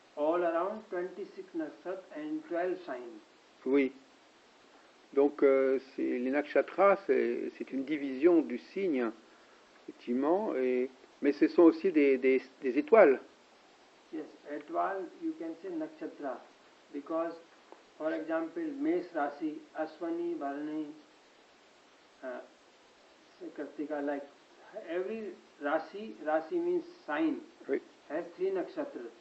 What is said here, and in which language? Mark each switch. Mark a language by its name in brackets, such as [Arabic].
[English] All around 26 nakshatras and 12 signs. [French] Oui. Donc les nakshatras, c'est une division du signe, effectivement, mais ce sont aussi des étoiles. [English] Yes, étoile, you can say nakshatra, because, for example, Mesh Rasi, Aswani, Bharani, Kartika, like every Rasi means sign, [French] Oui. [English] has 3 nakshatras.